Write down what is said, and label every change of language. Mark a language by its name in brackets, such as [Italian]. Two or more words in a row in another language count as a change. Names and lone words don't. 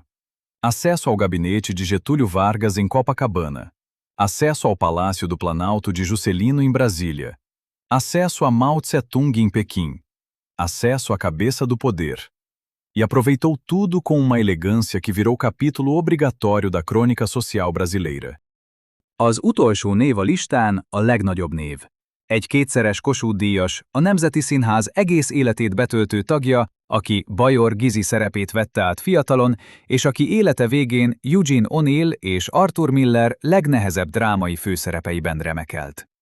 [Portuguese] Acesso ao gabinete de Getúlio Vargas em Copacabana. Acesso ao Palácio do Planalto de Juscelino em Brasília. Acesso a Mao Tse-tung em Pequim. Acesso à cabeça do poder. E aproveitou tudo com uma elegância que virou capítulo obrigatório da crônica social brasileira. [Hungarian] Az utolsó név a listán a legnagyobb név. Egy kétszeres Kossuth-díjas, a Nemzeti Színház egész életét betöltő tagja, aki Bajor Gizi szerepét vette át fiatalon, és aki élete végén Eugene O'Neill és Arthur Miller legnehezebb drámai főszerepeiben remekelt.